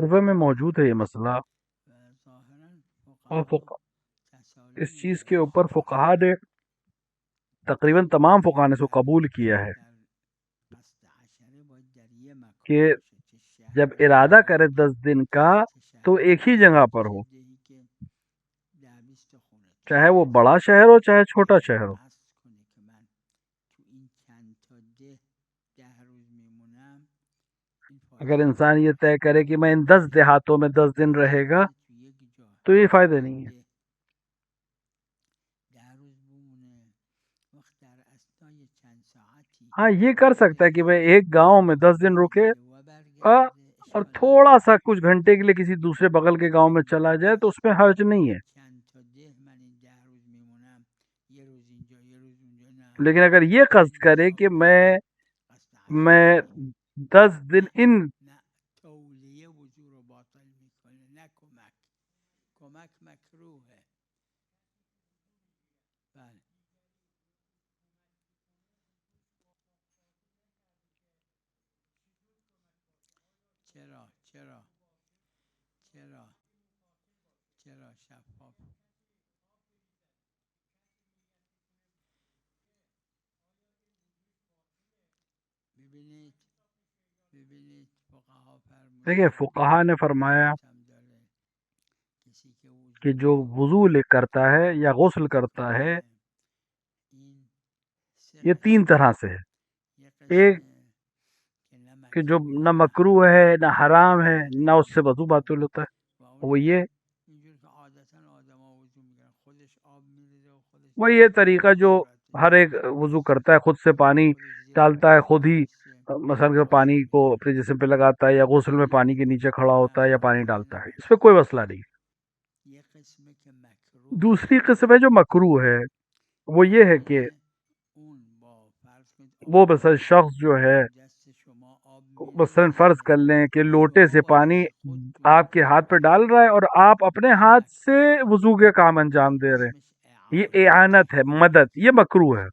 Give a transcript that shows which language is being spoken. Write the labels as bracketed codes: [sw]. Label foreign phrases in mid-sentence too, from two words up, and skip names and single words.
[ur] عربے میں موجود ہے یہ مسئلہ، [fa] ظاهرا [ur] اور [fa] فقها [ur] اس [fa] تسالم [ur] چیز کے [fa] دارن [ur] اوپر فقہا نے تقریباً تمام فقہا نے اس کو قبول کیا ہے [fa] در قصد عشره باید در یه مکان [ur] کہ [fa] باشه، چه شهر [ur] جب ارادہ [fa] باشه، [ur] کرے 10 دن کا [fa] چه [ur] تو [fa] شهری [ur] ایک ہی [fa] باشه، [ur] جگہ پر [fa] چه [ur] ہو، [fa] دهی که 10-20 تا خونه [ur] چاہے [fa] توش [ur] وہ [fa] باشه. [ur] بڑا شہر ہو چاہے چھوٹا [fa] اگر [ur] شہر ہو۔ [fa] قصد کنه که من تو این چند تا 10 روز میمونم، این [ur] اگر [fa] فایده [ur] انسان یہ [fa] نداره. [ur] طے کرے کہ میں ان 10 دیہاتوں میں 10 دن رہے گا [fa] بمونه تو یک جا [ur] تو یہ فائدہ [fa] یک [ur] نہیں ہے۔ [fa] 10 روز بمونه، وقت در اثنای چند ساعتی [ur] ہاں یہ کر سکتا ہے کہ میں ایک گاؤں میں 10 دن رکے [fa] و [ur] اور [fa] برگرده، اشکال [ur] تھوڑا [fa] نداره. [ur] سا کچھ گھنٹے کے لیے کسی دوسرے بغل کے گاؤں میں چلا جائے تو اس میں حرج نہیں ہے، [fa] چند تا من این 10 روز میمونم، یه روز اینجا یه روز اونجا، نه. [ur] لیکن اگر یہ قصد کرے کہ میں [fa] قصد عشره [ur] میں [fa] داریم، [ur] 10 دن [fa] نه [ur] ان [fa] نه تولیه وضو رو باطل میکنه، نه کمک مکروهه. بله چرا چرا چرا چرا شفاف ببینید فقها [ur] دیکھیں [fa] فرمودن [ur] فقہا نے فرمایا [fa] روایت هم داره کسی که [ur] کہ [fa] وضو [ur] جو وضو کرتا ہے یا غسل کرتا [fa] میکنه [ur] ہے [fa] این سه [ur] یہ تین [fa] قسمه [ur] طرح سے ہے. [fa] یک [ur] ایک [fa] قسمه که نه [ur] کہ جو [fa] مکروه [ur] نہ [fa] نه [ur] مکروہ [fa] حرام [ur] ہے نہ حرام ہے نہ اس سے وضو باطل ہوتا ہے، [fa] و [ur] وہ [fa] اونی [ur] یہ [fa] هم اینجور که عادتا آدما وضو میگیرن خودش آب میریزه و خودش [ur] وہ یہ [fa] به [ur] طریقہ جو [fa] صورتش [ur] ہر ایک وضو کرتا ہے، خود سے پانی [fa] خودش زیر [ur] ڈالتا ہے، خود ہی [fa] دستش [ur] مثلا کہ پانی کو اپنے جسم پہ لگاتا ہے یا غسل میں پانی کے نیچے کھڑا ہوتا ہے یا پانی [fa] مکروه [ur] ڈالتا ہے، [fa] نه [ur] اس پہ کوئی مسئلہ نہیں. [fa] یک قسمه که مکروه [ur] دوسری قسم ہے جو مکروہ ہے، وہ یہ ہے کہ [fa] اون با فرض کنید [ur] وہ مثلا [fa] آفتابی [ur] شخص جو ہے [fa] دست شما آب [ur] مثلا فرض [fa] میریزه [ur] کر لیں کہ لوٹے [fa] شما [ur] سے [fa] با [ur] پانی [fa] دست خود تو [ur] آپ کے ہاتھ پہ ڈال رہا ہے اور آپ اپنے ہاتھ سے وضو کے کام انجام [fa] این [ur] دے رہے [fa] اسمش [ur] ہیں، یہ [fa] اعانت [ur] اعانت ہے، مدد، یہ مکروہ ہے،